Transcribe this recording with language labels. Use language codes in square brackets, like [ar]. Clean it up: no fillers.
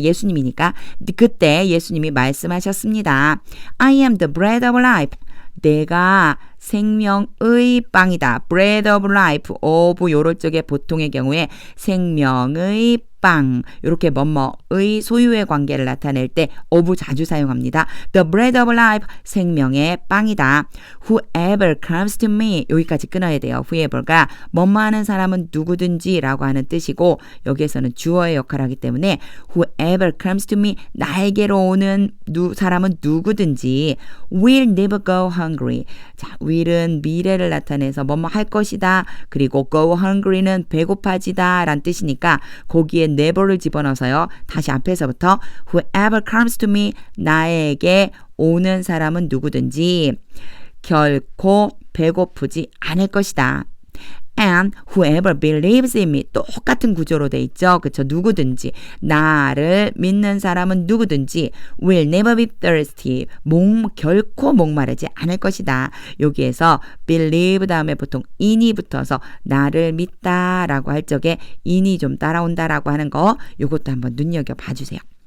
[ko] 예수님이니까 그때 예수님이 말씀하셨습니다. [en] I am the bread of life. [ko] 내가 생명의 빵이다. [en] bread of life, [ko] of 요럴 적에 보통의 경우에 생명의 빵 이렇게 뭐뭐의 소유의 관계를 나타낼 때 of 자주 사용합니다. [en] The bread of life, [ko] 생명의 빵이다. [en] Whoever comes to me, [ko] 여기까지 끊어야 돼요. whoever가 뭐뭐 하는 사람은 누구든지 라고 하는 뜻이고 여기에서는 주어의 역할을 하기 때문에 [en] whoever comes to me, [ko] 나에게로 오는 사람은 누구든지 [en] will never go hungry. [ko] 자, will은 미래를 나타내서 뭐뭐 할 것이다. 그리고 go hungry는 배고파지다 라는 뜻이니까 거기에 never를 집어넣어서요. 다시 앞에서부터 [en] whoever comes to me, [ko] 나에게 오는 사람은 누구든지 결코 배고프지 않을 것이다. [en] And whoever believes in me, [ko] 똑같은 구조로 돼 있죠. 그렇죠? 누구든지 나를 믿는 사람은 누구든지 [en] will never be thirsty, [ko] 결코 목마르지 않을 것이다. 여기에서 believe 다음에 보통 in이 붙어서 나를 믿다라고 할 적에 in이 좀 따라온다라고 하는 거 이것도 한번 눈여겨봐 주세요.